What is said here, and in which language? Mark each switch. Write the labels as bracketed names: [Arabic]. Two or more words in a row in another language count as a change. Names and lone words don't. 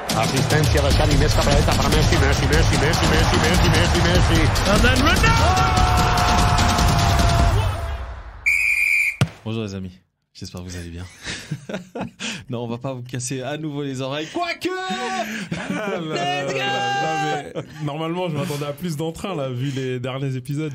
[Spanish] Asistencia de [Catalan] Xavi, més cap a la dreta per Messi. [English] And then [French] Bonjour les amis, j'espère que vous allez bien. Non, on va pas vous casser à nouveau les oreilles. Quoique Normalement, je m'attendais à plus d'entrain, là, vu les derniers épisodes.